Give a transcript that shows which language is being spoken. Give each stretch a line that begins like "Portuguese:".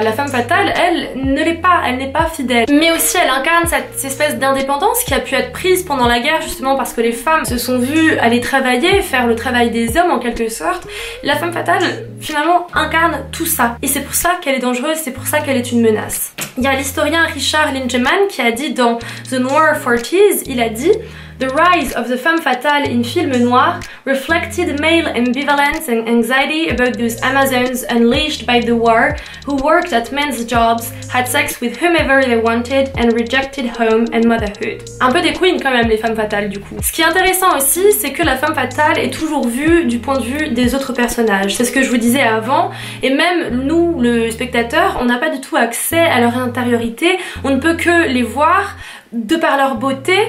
French: La femme fatale, elle ne l'est pas, elle n'est pas fidèle. Mais aussi elle incarne cette espèce d'indépendance qui a pu être prise pendant la guerre justement parce que les femmes se sont vues aller travailler, faire le travail des hommes en quelque sorte. La femme fatale finalement incarne tout ça. Et c'est pour ça qu'elle est dangereuse, c'est pour ça qu'elle est une menace. Il y a l'historien Richard Lingemann qui a dit
English: dans The Noir 40s, il a dit The rise of the femme fatale in film noir reflected male ambivalence and anxiety about those Amazons unleashed by the war who worked at men's jobs, had sex with whomever they wanted and rejected home and motherhood.
French: Un peu des queens quand même les femmes fatales du coup. Ce qui est intéressant aussi c'est que la femme fatale est toujours vue du point de vue des autres personnages. C'est ce que je vous disais avant et même nous le spectateur on n'a pas du tout accès à leur intériorité, on ne peut que les voir de par leur beauté.